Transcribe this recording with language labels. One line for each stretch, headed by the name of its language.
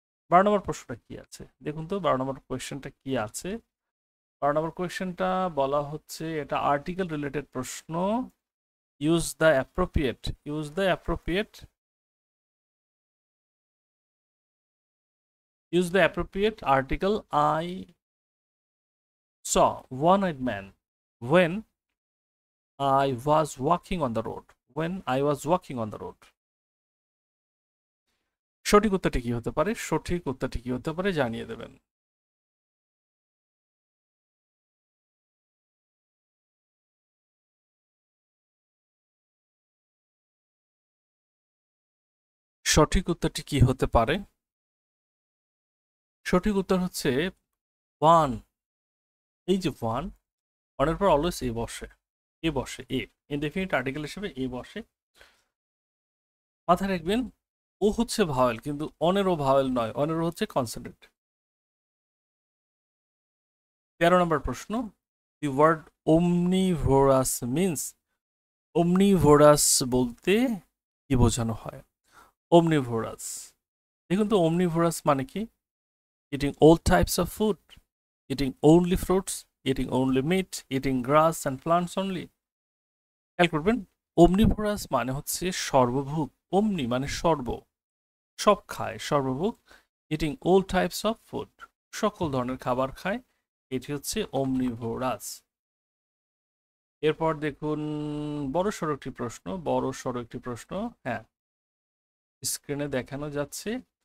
Bangla: 12 নম্বর প্রশ্নটা কি আছে দেখুন তো, 12 নম্বর কোয়েশ্চেনটা কি আছে। 12 নম্বর কোয়েশ্চেনটা বলা হচ্ছে এটা আর্টিকেল রিলেটেড প্রশ্ন।
English: Use the appropriate, use the appropriate, use the appropriate article. I saw one-eyed man when I was walking on the road. When I was walking on the road.
Bangla: সঠিক উত্তরটি কি হতে পারে? সঠিক উত্তরটি কি হতে পারে জানিয়ে দেবেন। সঠিক উত্তরটি কি হতে পারে? সঠিক উত্তর হচ্ছে ওয়ান। এই যে ওয়ান, ওয়ানের পর অলওয়েজ এ বসে, এ বসে, এ ইনডেফিনিট আর্টিকেল হিসেবে এ বসে। মাথায় রাখবেন ও হচ্ছে ভাওয়েল, কিন্তু অনেরও ভাওয়েল নয়, অনেরও হচ্ছে কনসোনেন্ট। 13 নম্বর প্রশ্ন।
English: the word omnivorous means,
Bangla: omnivorous বলতে কি বোঝানো হয়? omnivorous, দেখুন তো omnivorous মানে কি?
English: eating all types of food, eating only fruits, eating only meat, eating grass and plants only.
Bangla: খেয়াল করবেন omnivorous মানে হচ্ছে সর্বভুক। omni মানে সর্ব, সব খায়, সর্বভুক।
English: eating all types of food,
Bangla: সকল ধরনের খাবার খায়, এটি হচ্ছে omnivorous। এরপর দেখুন বড় সড়ো একটি প্রশ্ন, বড় সড়ো একটি প্রশ্ন, হ্যাঁ স্ক্রিনে দেখানো যাচ্ছে।